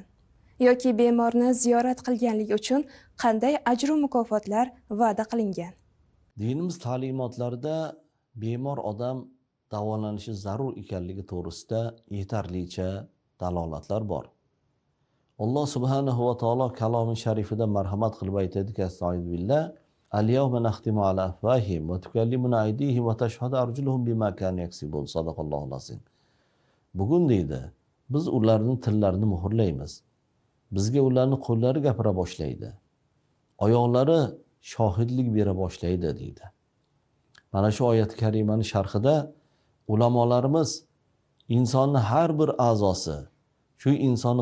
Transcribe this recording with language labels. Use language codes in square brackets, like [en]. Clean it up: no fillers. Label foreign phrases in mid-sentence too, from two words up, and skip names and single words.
[uz] Yoki bemorni ziyorat qilganlik uchun qanday ajr va mukofotlar va'da qilingan? Dinimiz ta'limotlarida bemor odam davolanishi zarur ekanligi to'g'risida yetarlicha dalolatlar bor. [ar] الله سبحانه وتعالى [uz] kalomi sharifida marhamat qilib aytadiki, astag'firullah, [ar] اليوم نختم على أفواههم وتكلمنا أيديهم وتشهد أرجلهم بما كانوا يكسبون. صدق الله العظيم. [uz] Bugun deydi, biz ularning tillarini muhrlaymiz. Bizga ularning qo'llari gapira boshlaydi. Oyoqlari shohidlik bera boshlaydi deydi. Mana shu oyat karimaning sharhida ulamolarimiz insonning har bir a'zosi shu insonni